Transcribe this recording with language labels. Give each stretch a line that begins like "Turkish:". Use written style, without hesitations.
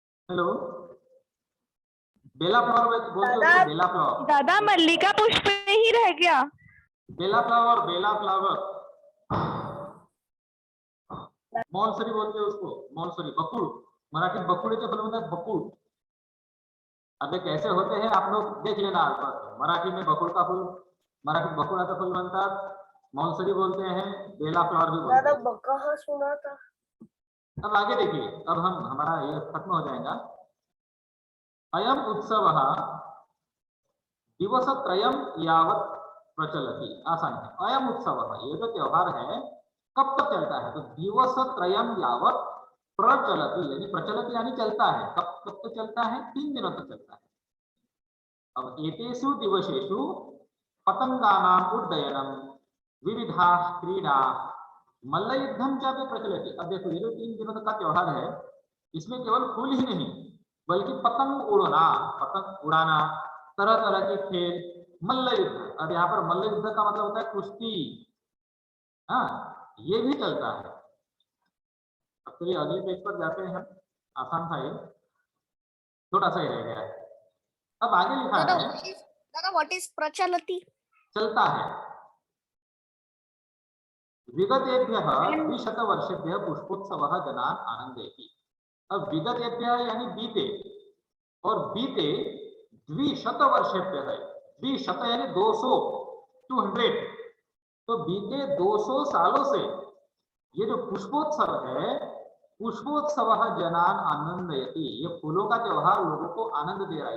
Hindi: Hello, बेला flower बोलते हो? बेला flower. दादा मल्लिका पुष्प ही रह गया। बेला फ्लावर, बेला फ्लावर। मौलसरी बोलते हैं उसको, मौलसरी।
Marathi: बकुड़, मराठी बकुड़ेचे फल म्हणतात बकुड़।
Hindi: अब कैसे होते हैं आप लोग देख लेना आसपास। मराठी में बकुड़ का फूल, मराठी
Marathi: बकुड़ाचा फूल म्हणतात,
Hindi: मौलसरी बोलते हैं, बेला फ्लावर भी बोलते दादा हैं। बकहा सुना था। अब आगे देखिए, अब हमारा ये खत्म हो जाएगा।
Sanskrit: अयम उत्सवः दिवसत्रयम यावत् प्रचलति।
Hindi: आसान है। अयम उत्सवः, ये जो त्योहार है कब तक चलता है? तो
Sanskrit: दिवसत्रयम यावत् प्रचलति,
Hindi: यानी प्रचलति यानी चलता है। कब तक चलता है? 3 दिनों तक चलता है।
Sanskrit: अब एतेषु दिवसेषु पतंगानां उड्डयनम, विविधाः क्रीडाः, मल्लयुद्धम चापि प्रचलति।
Hindi: अब देखो, ये जो 3 दिनों तक का त्योहार है, इसमें केवल फूल ही नहीं बल्कि पतंग उड़ना, पतंग उड़ाना, तरह तरह के खेल, मल्ल युद्ध। अब यहाँ पर मल्ल युद्ध का मतलब होता है कुश्ती। हाँ, ये भी चलता है। अब चलिए अगले पेज पर जाते हैं हम। आसान था ये, छोटा सा ही रह गया है। अब आगे लिखा है
English: दादा what is प्रचलति?
Hindi: चलता है।
Sanskrit: विगतेभ्यः द्विशतवर्षेभ्यः पुष्पोत्सवः जनान् आनंदयति।
Hindi: अब विगतेभ्यः यानी बीते, और बीते द्विशतवर्षेभ्यः है। द्विशत यानी 200, 200। तो बीते 200 सालों से ये जो पुष्पोत्सव है,
Sanskrit: पुष्पोत्सवः जनान् आनंदयति,
Hindi: ये फूलों का त्योहार लोगों को आनंद दे रहा है।